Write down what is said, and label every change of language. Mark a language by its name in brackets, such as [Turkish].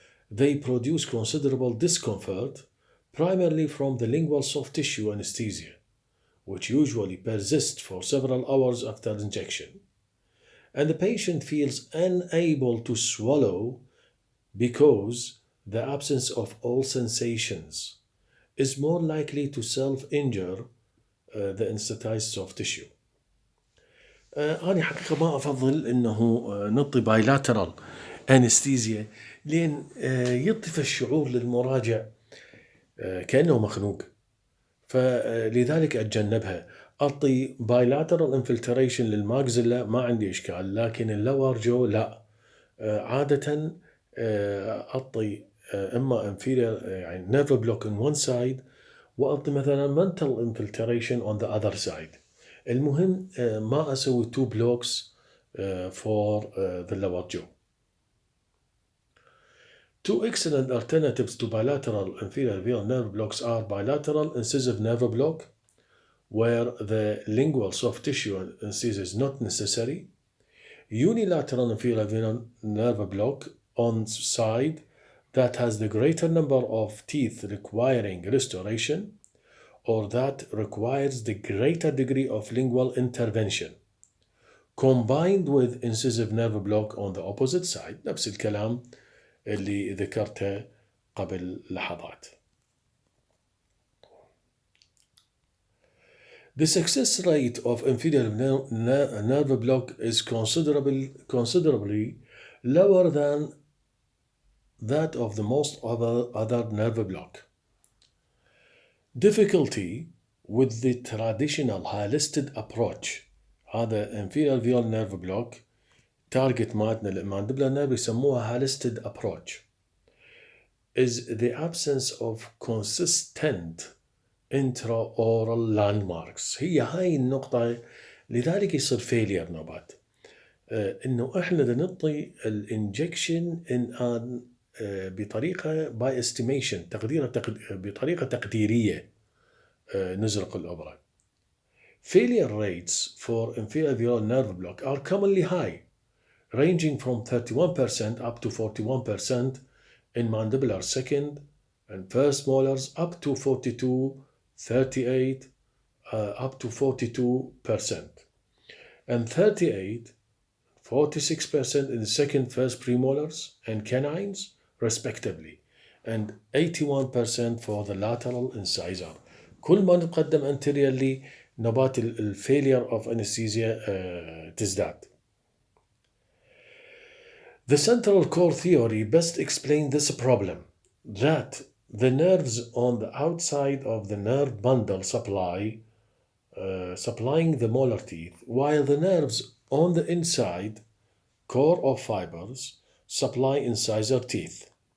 [English] They produce considerable discomfort, primarily from the lingual soft tissue anesthesia, which usually persists for several hours after injection, and the patient feels unable to swallow because the absence of all sensations is more likely to self-injure the anesthetized soft tissue. [Arabic] أنا حقيقة ما أفضل إنه نعطي بايلاترال أنستيزيا لين يطفى الشعور للمراجع كأنه مخنوق، فلذلك أتجنبها. أعطي بايلاترال انفلتريشن للماكزيلا ما عندي إشكال، لكن اللور جو لا. عادة أعطي إما [English] inferior [Arabic] يعني [English] nerve block on one side [Arabic] وأعطي مثلا [English] mental infiltration on the other side. [Arabic] المهم ما أسوي [English] 2 blocks for the lower jaw. Two excellent alternatives to bilateral inferior alveolar nerve blocks are bilateral incisive nerve block, where the lingual soft tissue anesthesia is not necessary, unilateral inferior alveolar nerve block on side that has the greater number of teeth requiring restoration, or that requires the greater degree of lingual intervention, combined with incisive nerve block on the opposite side. [Arabic] نفس الكلام اللي ذكرته قبل لحظات. [English] The success rate of inferior nerve block is considerably lower than that of the most other nerve block. Difficulty with the traditional holistic approach. [Arabic] هذا [English] inferior alveolar nerve block target [Arabic] مالتنا الماندبلر [English] nerve [Arabic] يسموها [English] holistic approach is the absence of consistent intraoral landmarks. [Arabic] هي هاي النقطة لذلك يصير failure نوبات. انه احنا نعطي الانجكشن بطريقة [English] by estimation [Arabic] بطريقة تقديرية نزرق الأوبرا. [English] Failure rates for inferior alveolar nerve block are commonly high, ranging from 31% up to 41% in mandibular second and first molars, up to 42, 38, up to 42%, and 38, 46% in the second, first premolars and canines, respectively, and 81% for the lateral incisor. [Arabic] كل ما نتقدم anteriorly نوبات [English] failure of anesthesia [Arabic] تزداد. [English] The central core theory best explains this problem, that the nerves on the outside of the nerve bundle supplying the molar teeth, while the nerves on the inside core of fibers supply incisor teeth.